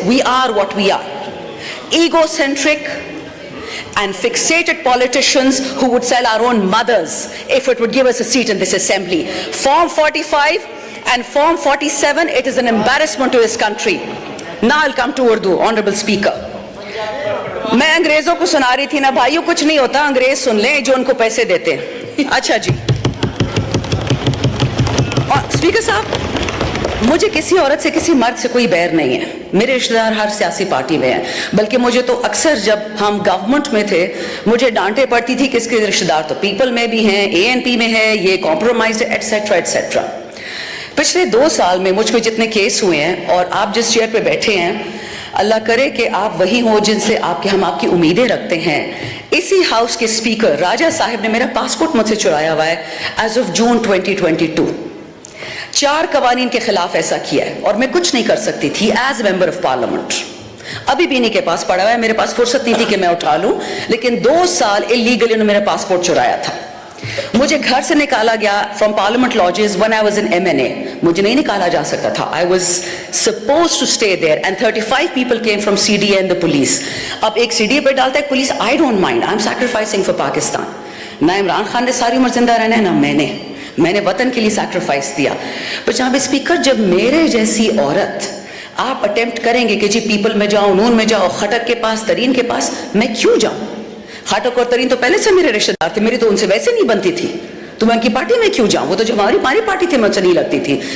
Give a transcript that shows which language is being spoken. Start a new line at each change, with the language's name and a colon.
English: We are what we are. Egocentric and fixated politicians who would sell our own mothers if it would give us a seat in this assembly. Form 45 And Form 47, it is an embarrassment to this country. Now I'll come to Urdu, Honorable Speaker.
Urdu: میں انگریزوں کو سنا رہی تھی نا بھائیو, کچھ نہیں ہوتا, انگریز سن لیں جو ان کو پیسے دیتے ہیں. اچھا جی, اسپیکر صاحب, مجھے کسی عورت سے کسی مرد سے کوئی بیر نہیں ہے. میرے رشتہ دار ہر سیاسی پارٹی میں ہیں, بلکہ مجھے تو اکثر جب ہم گورنمنٹ میں تھے مجھے ڈانٹے پڑتی تھی کہ اس کے رشتہ دار تو پیپل میں بھی ہیں, اے این پی میں ہے, یہ کمپرومائز ہے, ایٹسیٹرا ایٹسیٹرا. پچھلے 2 سال میں مجھ پہ جتنے کیس ہوئے ہیں, اور آپ جس چیئر پہ بیٹھے ہیں, اللہ کرے کہ آپ وہی ہوں جن سے ہم آپ کی امیدیں رکھتے ہیں. اسی ہاؤس کے اسپیکر راجہ صاحب نے میرا پاسپورٹ مجھ سے چرایا ہوا ہے
English: as of June
Urdu: 2022. 4 قوانین کے خلاف ایسا کیا ہے, اور میں کچھ نہیں کر سکتی تھی
English: As member of parliament.
Urdu: ابھی بھی انہیں کے پاس پڑا ہوا ہے, میرے پاس فرصت نہیں تھی کہ میں اٹھا لوں, لیکن 2 سال اللیگلی انہوں نے میرا پاسپورٹ چرایا تھا. مجھے گھر سے نکالا گیا
English: From parliament lodges when I was in MNA.
Urdu: مجھے نہیں نکالا جا سکتا تھا.
English: I was supposed to stay there and 35 people came from CDA and the police.
Urdu: اب ایک CDA پہ ڈالتا ہے police,
English: I don't mind, I'm sacrificing for Pakistan.
Urdu: نہ عمران خان نے ساری عمر زندہ رہنا ہے, نہ میں نے وطن کے لیے سیکریفائس دیا. پر جناب اسپیکر, جب میرے جیسی عورت آپ اٹیمپٹ کریں گے کہ جی پیپل میں جاؤ, نون میں جاؤ, خٹک کے پاس, ترین کے پاس, میں کیوں جاؤں؟ خاٹک اور ترین تو پہلے سے میرے رشتہ دار تھے, میری تو ان سے ویسے نہیں بنتی تھی, تو میں ان کی پارٹی میں کیوں جاؤں؟ وہ تو جو ہماری پارٹی تھی میں سے نہیں لگتی تھی.